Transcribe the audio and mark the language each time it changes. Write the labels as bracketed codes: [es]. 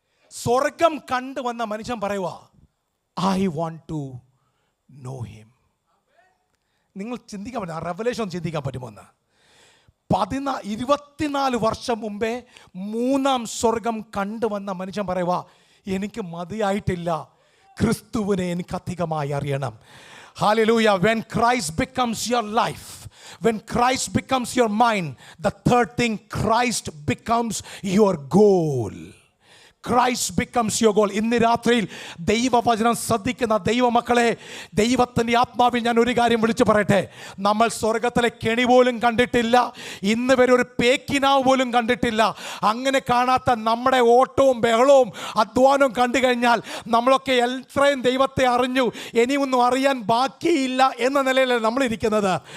[ml] സ്വർഗം കണ്ടു വന്ന മനുഷ്യൻ പറയുക, [en] I want to know him. [ml] നിങ്ങൾ ചിന്തിക്കാൻ പറ്റും, ആ റെവലേഷൻ ചിന്തിക്കാൻ പറ്റുമോ എന്ന്? 24 വർഷം മുമ്പേ 3-ാം സ്വർഗം കണ്ടുവന്ന മനുഷ്യൻ പറയുക, എനിക്ക് മതിയായിട്ടില്ല, ക്രിസ്തുവിനെ എനിക്ക് അധികമായി അറിയണം. [en] Hallelujah. When Christ becomes your life, when Christ becomes your mind, the third thing, Christ becomes your goal. Christ becomes your goal. [ml] ഇന്ന് രാത്രിയിൽ ദൈവവചനം ശ്രദ്ധിക്കുന്ന ദൈവമക്കളെ, ദൈവത്തിൻ്റെ ആത്മാവിൽ ഞാൻ ഒരു കാര്യം വിളിച്ചു പറയട്ടെ. നമ്മൾ സ്വർഗത്തിലെ കെണി പോലും കണ്ടിട്ടില്ല, ഇന്ന് വരെ ഒരു പേക്കിനാവ് പോലും കണ്ടിട്ടില്ല. അങ്ങനെ കാണാത്ത നമ്മുടെ ഓട്ടവും ബഹളവും അധ്വാനവും കണ്ടു കഴിഞ്ഞാൽ നമ്മളൊക്കെ എത്രയും ദൈവത്തെ അറിഞ്ഞു, ഇനിയൊന്നും അറിയാൻ ബാക്കിയില്ല എന്ന നിലയിലാണ് നമ്മളിരിക്കുന്നത്.